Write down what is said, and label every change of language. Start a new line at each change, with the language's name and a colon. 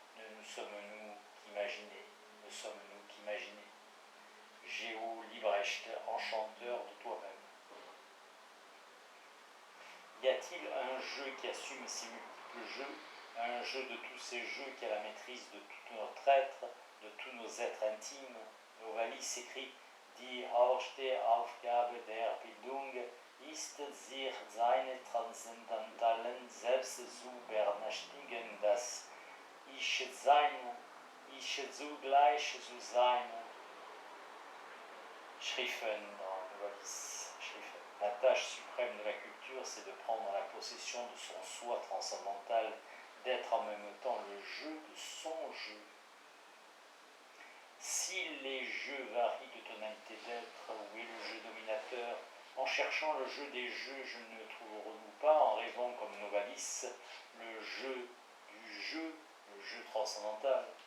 French: Ne sommes-nous qu'imaginer? Ne sommes-nous qu'imaginer ?» Géo Librecht, enchanteur de toi-même. Y a-t-il un jeu qui assume ces multiples jeux, un jeu de tous ces jeux qui a la maîtrise de tout notre être, de tous nos êtres intimes? Novalis s'écrit
German: « Die höchste Aufgabe der Bildung ist, sich seine transzendentalen Selbst zu bemächtigen, das Ich-Sein, Ich zugleich zu sein. » Schriften dans Novalis. Schriften.
French: La tâche suprême de la culture, c'est de prendre la possession de son soi transcendantal, d'être en même temps le jeu de son jeu. Si les jeux varient de tonalité d'être, où est le jeu dominateur? En cherchant le jeu des jeux, je ne trouverons-nous pas, en rêvant comme Novalis, le jeu du jeu, le jeu transcendantal?